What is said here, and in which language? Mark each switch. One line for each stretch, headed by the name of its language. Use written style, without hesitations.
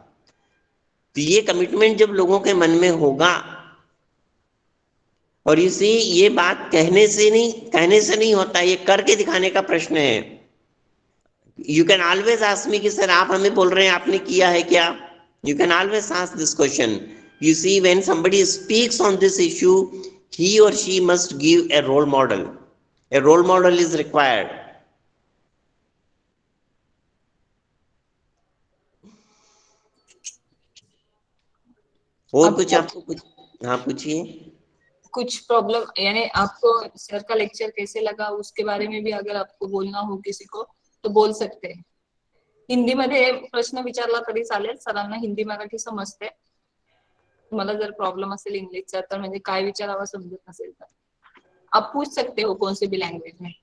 Hindi: तो ये कमिटमेंट जब लोगों के मन में होगा, और इसी ये बात कहने से नहीं होता, ये करके दिखाने का प्रश्न है.
English: you can always ask me
Hindi: कि सर आप हमें बोल रहे हैं, आपने किया है क्या?
English: You can always ask this question. You see, when somebody speaks on this issue, he or she must give a role model. A role model is required.
Hindi: और कुछ आपको कुछ, हाँ पूछिए. कुछ प्रॉब्लम, यानी आपको सर का लेक्चर कैसे लगा उसके बारे में भी अगर आपको बोलना हो किसी को तो बोल सकते हैं.
Marathi: हिंदीमध्ये प्रश्न विचारला तरी चालेल, सरांना हिंदी मराठी समजते. तुम्हाला जर प्रॉब्लम असेल इंग्लिशचा तर म्हणजे काय विचारावं समजत नसेल तर
Hindi: आप पूछ सकते हो कौन सी भी लैंग्वेज में.